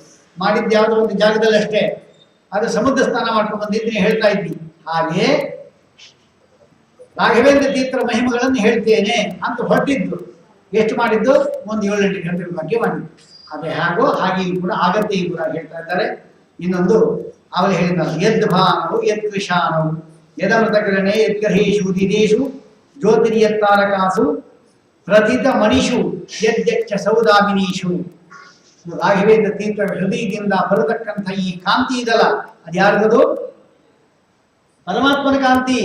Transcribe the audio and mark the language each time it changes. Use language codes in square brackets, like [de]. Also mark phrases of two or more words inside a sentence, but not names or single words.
[kn] ಮಾಡಿದ್ದು ಯಾವುದೋ ಒಂದು ಜಾಗದಲ್ಲಿ ಅಷ್ಟೇ, ಅದು ಸಮುದ್ರ ಸ್ನಾನ ಮಾಡ್ಕೊಂಡು ಬಂದಿದ್ದೀನಿ ಹೇಳ್ತಾ ಇದ್ವಿ. ಹಾಗೆ ರಾಘವೇಂದ್ರ ತೀರ್ಥರ ಮಹಿಮೆಗಳನ್ನು ಹೇಳ್ತೇನೆ ಅಂತ ಹೊರಟಿದ್ದು. ಎಷ್ಟು ಮಾಡಿದ್ದು? ಒಂದು 7-8 ಗಂಟೆಗಳ ಬಗ್ಗೆ ಮಾಡಿದ್ದು. ಅದೇ ಹಾಗೋ ಹಾಗೆ ಕೂಡ ಆಗತ್ತೆ ಈ ಕೂಡ ಹೇಳ್ತಾ ಇದ್ದಾರೆ. ಇನ್ನೊಂದು ಅವಳು ಹೇಳಿದ್ದಾರೆ, [sa] ಯದ್ ಭಾನವು ಯದ್ ಕೃಶಾನವು ಯದಮೃತಕರಣೆ ಯದ್ಗರ್ಹೇಶು ದಿದೇಶು ಜ್ಯೋತಿರ್ಯತ್ತಾರಕಾಸು ಪ್ರಥಿತ ಮಣಿಷು ಯದ್ಯಚ್ಚ ಸೌದಾಮಿನೀಷು. [kn] ರಾಘವೇಂದ್ರ ತೀರ್ಥ ಹೃದಯದಿಂದ ಬರತಕ್ಕಂಥ ಈ ಕಾಂತಿ ಇದಲ್ಲ, ಅದ್ಯಾರದು? ಪರಮಾತ್ಮನ ಕಾಂತಿ.